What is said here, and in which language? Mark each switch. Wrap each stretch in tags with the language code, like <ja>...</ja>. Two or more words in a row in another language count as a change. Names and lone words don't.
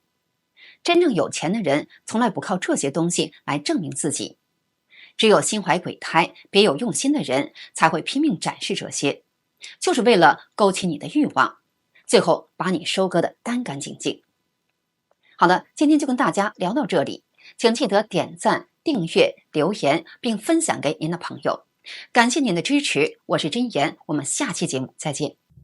<zh>真正有錢的人從來不靠這些東西來證明自己，只有心懷鬼胎、別有用心的人才會拼命展示這些，就是為了勾起你的慾望，最後把你收割得乾乾淨淨。好了，今天就跟大家聊到這裡，請記得點讚、訂閱、留言並分享給您的朋友。感謝您的支持，我是真言，我們下期節目再見。</zh>